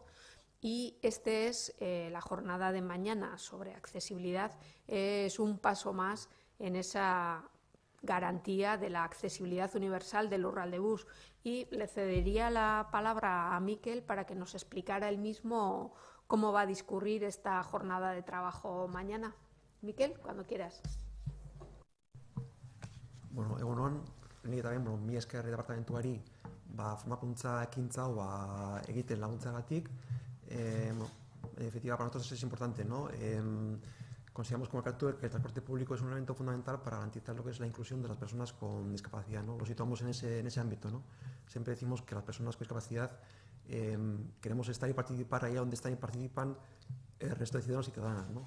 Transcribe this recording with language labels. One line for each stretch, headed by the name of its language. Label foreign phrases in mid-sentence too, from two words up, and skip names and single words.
Spanish: Y la jornada de mañana sobre accesibilidad es un paso más en esa garantía de la accesibilidad universal del Lurraldebus. Y le cedería la palabra a Mikel para que nos explicara él mismo cómo va a discurrir esta jornada de trabajo mañana. Mikel, cuando quieras.
Basque: Bueno, egunon, ni eta ben, mi esker departamentuari formakuntza ekintza hau egiten laguntzagatik.
Spanish: En definitiva, para nosotros es importante, ¿no? Consideramos como Elkartu que el transporte público es un elemento fundamental para garantizar lo que es la inclusión de las personas con discapacidad, ¿no? Lo situamos en ese ámbito, ¿no? Siempre decimos que las personas con discapacidad queremos estar y participar allá donde están y participan el resto de ciudadanos y ciudadanas, ¿no?